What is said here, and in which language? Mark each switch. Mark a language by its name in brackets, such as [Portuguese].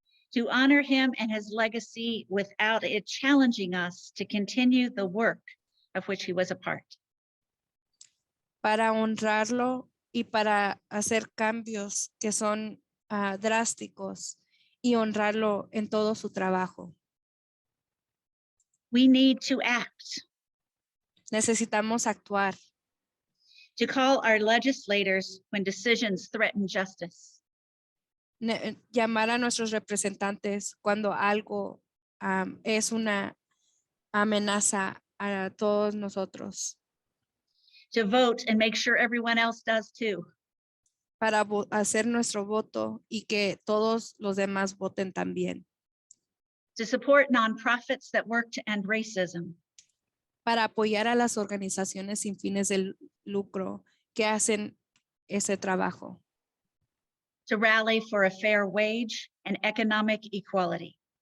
[English] to honor him and his legacy without it challenging us to continue the work of which he was a part. [Spanish] para honrarlo y para hacer cambios que son drásticos y honrarlo en todo su trabajo. [English] We need to act, [Spanish] Necesitamos actuar, [English] to call our legislators when decisions threaten justice, [Spanish] llamar a nuestros representantes cuando algo es una amenaza a todos nosotros, [English] to vote and make sure everyone else does too, [Spanish] para hacer nuestro voto y que todos los demás voten también, [English] to support nonprofits that work to end racism, [Spanish] para apoyar a las organizaciones sin fines de lucro que hacen ese trabajo, [English] to rally for a fair wage and economic equality,